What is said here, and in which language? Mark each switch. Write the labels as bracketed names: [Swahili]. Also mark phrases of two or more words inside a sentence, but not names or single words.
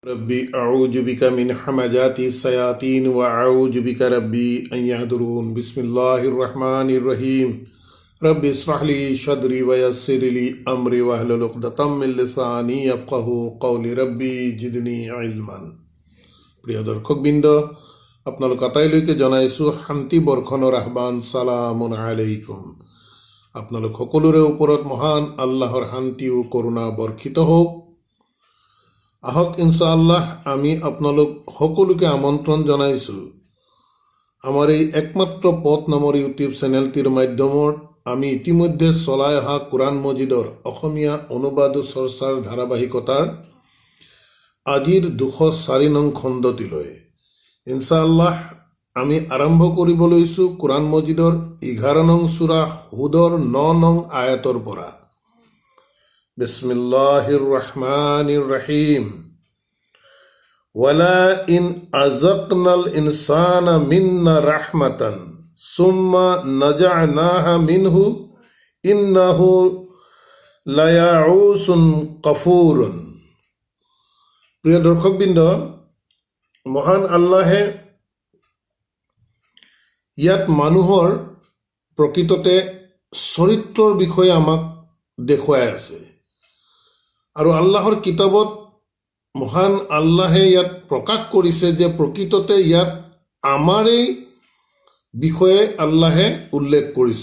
[Arabic] رب أعوذ بك من همزات الشياطين وأعوذ بك رب أن يحضرون بسم الله الرحمن الرحيم رب اشرح لي صدري ويسر لي أمري واحلل عقدة من لساني يفقهوا قولي رب زدني علما. [Assamese] প্ৰিয় দৰ্শকবৃন্দ, আপোনালোক আটাইলৈকে জনাইছোঁ শান্তি বৰ্ষণৰ আহ্বান। [Arabic] سلام عليكم. [Assamese] আপোনালোক সকলোৰে ওপৰত মহান আল্লাহৰ শান্তি ও কৰুণা বৰ্ষিত হওক। আহক ইনশাআল্লাহ আমি আপোনালোক সকলোকে আমন্ত্ৰণ জনাইছোঁ আমাৰ এই একমাত্ৰ পথ নামৰ ইউটিউব চেনেলটিৰ মাধ্যমত আমি ইতিমধ্যে চলাই অহা কোৰাণ মজিদৰ অসমীয়া অনুবাদ ও চৰ্চাৰ ধাৰাবাহিকতাৰ আজিৰ 204 নং খণ্ডটিলৈ ইনশাআল্লাহ আমি আৰম্ভ কৰিব লৈছোঁ কোৰাণ মজিদৰ 11 নং সূৰা হুদৰ 9 নং আয়াতৰ পৰা। [Arabic] بسم الله الرحمن الرحيم. ولئن أذقنا الإنسان منا رحمة ثم نزعناها منه إنه ليئوس كفور. [Assamese] প্ৰিয় দৰ্শকবৃন্দ, মহান আল্লাহে ইয়াত মানুহৰ প্ৰকৃততে চৰিত্ৰৰ বিষয়ে আমাক দেখুৱাই আছে আৰু আল্লাহৰ কিতাবত মহান আল্লাহে ইয়াত প্ৰকাশ কৰিছে যে প্ৰকৃততে ইয়াত আমাৰেই বিষয়ে আল্লাহে উল্লেখ কৰিছে।